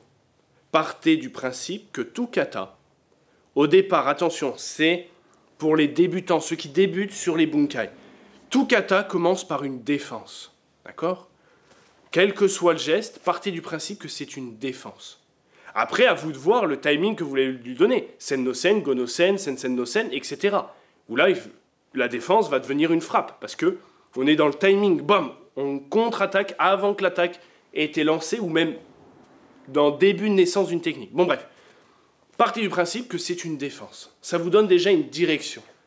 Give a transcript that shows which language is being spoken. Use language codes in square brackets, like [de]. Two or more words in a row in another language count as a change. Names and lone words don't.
[fr] Partez du principe que tout kata, au départ, attention, c'est pour les débutants, ceux qui débutent sur les bunkai. Tout kata commence par une défense, d'accord? Quel que soit le geste, partez du principe que c'est une défense. Après, à vous de voir le timing que vous voulez lui donner. [ja] Sen no sen, go no sen, sen sen no sen, [fr] etc. Où là, la défense va devenir une frappe, parce que on est dans le timing, bam, on contre-attaque avant que l'attaque ait été lancée, ou même dans le début de naissance d'une technique. Bon bref. Partez du principe que c'est une défense. Ça vous donne déjà une direction.